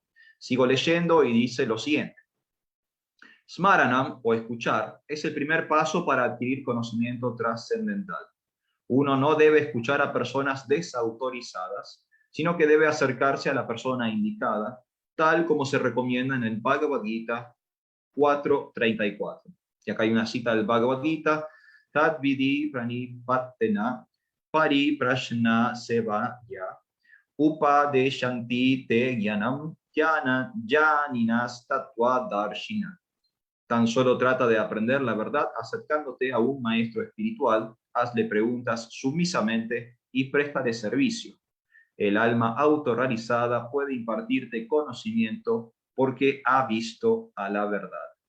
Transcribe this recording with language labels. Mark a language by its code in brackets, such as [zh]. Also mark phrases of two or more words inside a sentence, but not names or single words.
[es] Sigo leyendo y dice lo siguiente: Smaranam, o escuchar, es el primer paso para adquirir conocimiento trascendental. Uno no debe escuchar a personas desautorizadas, sino que debe acercarse a la persona indicada, tal como se recomienda en el Bhagavad Gita 4.34. Y acá hay una cita del Bhagavad Gita: [sa] Tad vidi pranipattena pariprashna sevaya upadeshanti te jnanam janinas tattva darshina. [es] Tan solo trata de aprender la verdad acercándote a un maestro espiritual, hazle preguntas sumisamente y préstale servicio. El alma autorrealizada puede impartirte conocimiento porque ha visto a la verdad.